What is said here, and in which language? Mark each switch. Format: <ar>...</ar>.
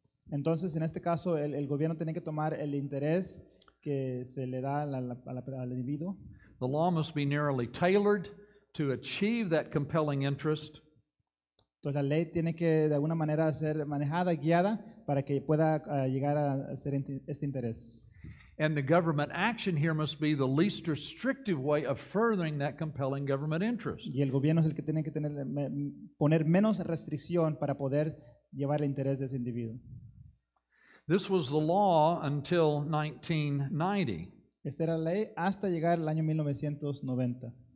<es>Entonces, en este caso, el gobierno tiene que tomar el interés que se le da al individuo.</es> <en>The law must be narrowly tailored to achieve that compelling interest.</en> <es>Entonces la ley tiene que de alguna manera ser manejada, guiada, para que pueda llegar a ser este interés.</es> <en>And the government action here must be the least restrictive way of furthering that compelling government interest.</en> <es>Y el gobierno es el que tiene que poner menos restricción para poder llevar el interés de ese individuo.</es> <en>This was the law until 1990.</en> <es>Esta era la ley hasta llegar al año 1990.</es>